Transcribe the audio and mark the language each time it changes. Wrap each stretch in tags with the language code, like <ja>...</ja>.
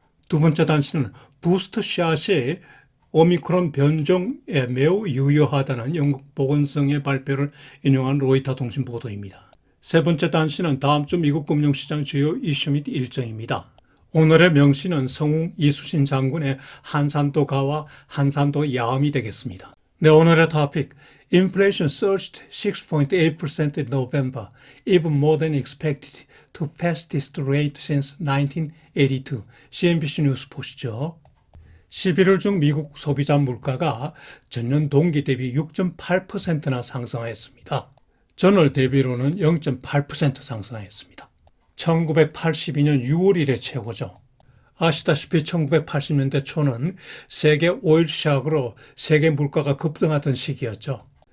<ko>두 번째 단신은 부스트샷이 오미크론 변종에 매우 유효하다는 영국 보건성의 발표를 인용한 로이터 통신 보도입니다. 세 번째 단신은 다음 주 미국 금융시장 주요 이슈 및 일정입니다. 오늘의 명시는 성웅 이수신 장군의 한산도 가와 한산도 야엄이 되겠습니다. 네, 오늘의 토픽.</ko> <en>Inflation surged 6.8% in November, even more than expected, to fastest rate since 1982.</en> <ko>CNBC 뉴스 보시죠. 11월 중 미국 소비자 물가가 전년 동기 대비 6.8%나 상승하였습니다. 전월 대비로는 0.8% 상승하였습니다. 1982년 6월 이래 최고죠. 아시다시피 1980년대 초는 세계 오일 샥으로 세계 물가가 급등하던 시기였죠.</ko>